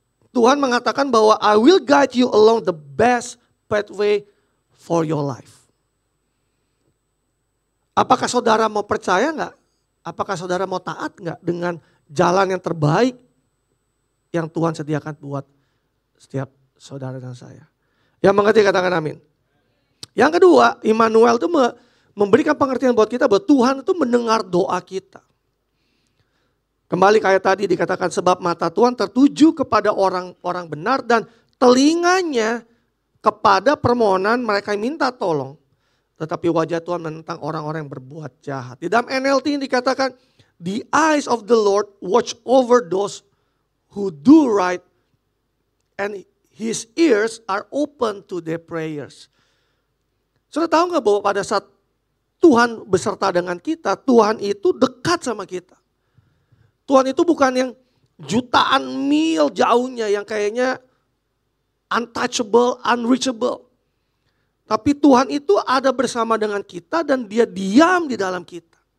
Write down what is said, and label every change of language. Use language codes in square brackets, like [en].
[id] Tuhan mengatakan bahwa [en] I will guide you along the best pathway for your life. [id] Apakah saudara mau percaya enggak? Apakah saudara mau taat enggak dengan jalan yang terbaik yang Tuhan sediakan buat setiap saudara dan saya? Yang mengerti katakan amin. Yang kedua, Immanuel itu memberikan pengertian buat kita bahwa Tuhan itu mendengar doa kita. Kembali kayak tadi dikatakan sebab mata Tuhan tertuju kepada orang-orang benar dan telinganya kepada permohonan mereka yang minta tolong. Tetapi wajah Tuhan menentang orang-orang yang berbuat jahat. Di dalam NLT dikatakan, [en] the eyes of the Lord watch over those who do right and his ears are open to their prayers. [id] Saudara tahu nggak bahwa pada saat Tuhan beserta dengan kita, Tuhan itu dekat sama kita. Tuhan itu bukan yang jutaan mil jauhnya yang kayaknya [en] untouchable, unreachable. [id] Tapi Tuhan itu ada bersama dengan kita dan dia diam di dalam kita.